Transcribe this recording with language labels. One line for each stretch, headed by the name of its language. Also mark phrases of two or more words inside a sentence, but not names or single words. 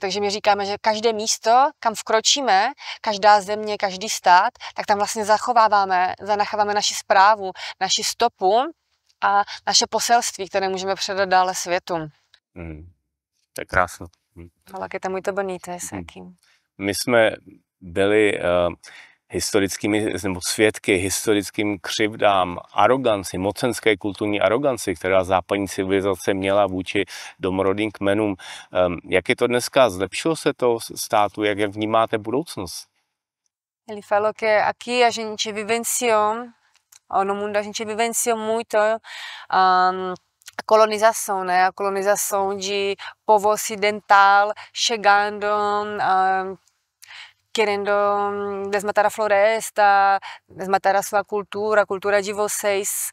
Czech: Takže my říkáme, že každé místo, kam vkročíme, každá země, každý stát, tak tam vlastně zanecháváme naši správu, naši stopu a naše poselství, které můžeme předat dále světu. To je krásné. Ale je to
Portuguese: muito bonito,
Czech: My jsme byli historickými, nebo svědky historickým křivdám, aroganci, mocenské kulturní aroganci, která západní civilizace měla vůči domorodým kmenům. Jak je to dneska? Zlepšilo se to státu? Jak vnímáte budoucnost?
Portuguese: Ele falou que aqui a gente vivenciou, no mundo a gente vivenciou muito a colonização, né? A colonização de povo ocidental chegando, querendo desmatar a floresta, desmatar a sua cultura, a cultura de vocês.